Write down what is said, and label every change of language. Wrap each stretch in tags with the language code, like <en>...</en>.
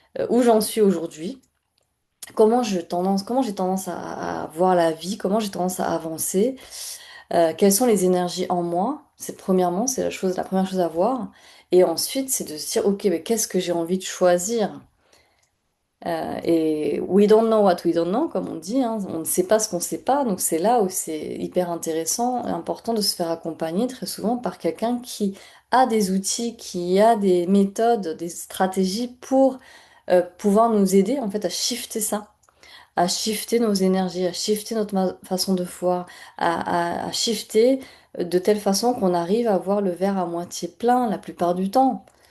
<fr>Où j'en suis aujourd'hui? Comment j'ai tendance à voir la vie? Comment j'ai tendance à avancer? Quelles sont les énergies en moi? Premièrement, c'est la première chose à voir. Et ensuite, c'est de se dire, ok, mais qu'est-ce que j'ai envie de choisir? Et</fr> <en>we don't know what we don't know,</en> <fr>comme on dit, hein. On ne sait pas ce qu'on ne sait pas, donc c'est là où c'est hyper intéressant et important de se faire accompagner très souvent par quelqu'un qui a des outils, qui a des méthodes, des stratégies pour pouvoir nous aider en fait à shifter ça, à shifter nos énergies, à shifter notre façon de voir, à shifter de telle façon qu'on arrive à voir le verre à moitié plein la plupart du temps.</fr>